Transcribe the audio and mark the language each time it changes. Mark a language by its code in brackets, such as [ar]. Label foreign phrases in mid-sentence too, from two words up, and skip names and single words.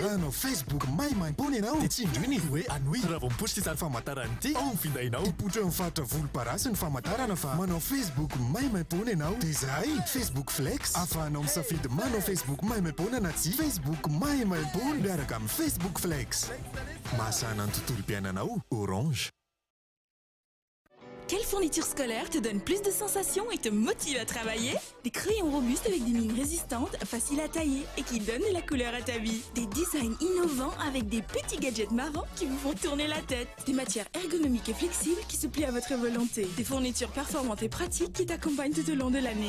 [mg] Raha anao Facebook maimaim-pony ianao dia tsy indroiny hoe anohy raha vao mipositra izany famantarana ity ao ny findainao. Hipoitra eo mifatotra volomparasy ny famantarana fa manao Facebook maimaim-pony ianao dia izay Facebook Flex ahafahanao misafidy manao Facebook maimaim-pony na tsy Facebook maimaim-pony miaraka amin'ny Facebook Flex. Mahasana ny tontolo piainanao Orange. [fr] Quelle fourniture scolaire te donne plus de sensations et te motive à travailler? Des crayons robustes avec des mines résistantes, faciles à tailler et qui donnent de la couleur à ta vie. Des designs innovants avec des petits gadgets marrants qui vous font tourner la tête. Des matières ergonomiques et flexibles qui se plient à votre volonté. Des fournitures performantes et pratiques qui t'accompagnent tout au long de l'année.